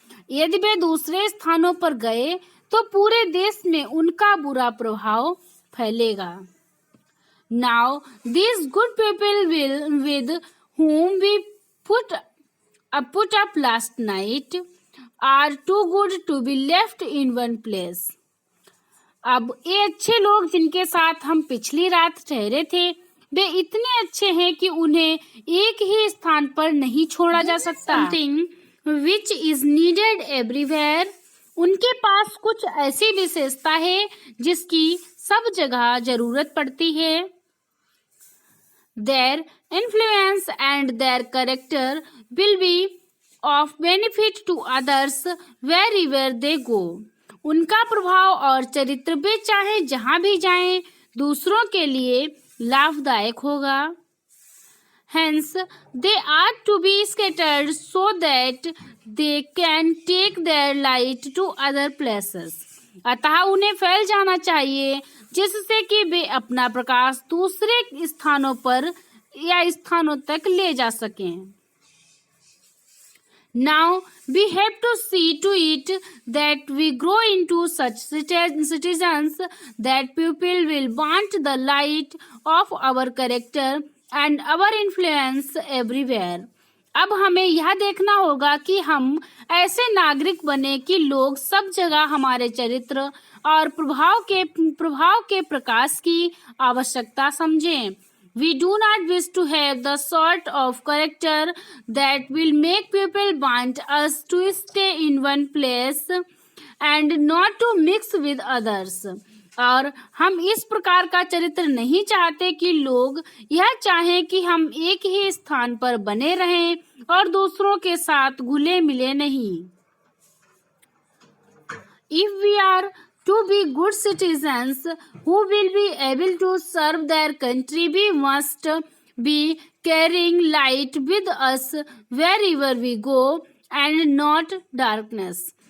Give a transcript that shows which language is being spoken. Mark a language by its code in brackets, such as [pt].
[hi] यदि वे दूसरे स्थानों पर गए तो पूरे देश में उनका बुरा प्रभाव फैलेगा। [en] Now, these good people with whom we put up last night are too good to be left in one place. [hi] अब ये अच्छे लोग जिनके साथ हम पिछली रात ठहरे थे, वे इतने अच्छे हैं कि उन्हें एक ही स्थान पर नहीं छोड़ा जा सकता। [en] Something which is needed everywhere. [hi] उनके पास कुछ ऐसी विशेषता है जिसकी सब जगह जरूरत पड़ती है। [en] Their influence and their character will be of benefit to others wherever they go. [hi] उनका प्रभाव और चरित्र वे चाहे जहां भी जाएं दूसरों के लिए लाभदायक होगा। [en] Hence, they ought to be scattered so that they can take their light to other places. [hi] अतः उन्हें फैल जाना चाहिए जिससे कि वे अपना प्रकाश दूसरे स्थानों पर या स्थानों तक ले जा सकें। [en] Now we have to see to it that we grow into such citizens that people will want the light of our character and our influence everywhere. [hi] अब हमें यह देखना होगा कि हम ऐसे नागरिक बने कि लोग सब जगह हमारे चरित्र और प्रभाव के प्रकाश की आवश्यकता समझें। [en] We do not wish to have the sort of character that will make people want us to stay in one place and not to mix with others. [hi] और हम इस प्रकार का चरित्र नहीं चाहते कि लोग यह चाहें कि हम एक ही स्थान पर बने रहें और दूसरों के साथ घुले मिले नहीं। [en] If we are to be good citizens who will be able to serve their country, we must be carrying light with us wherever we go and not darkness.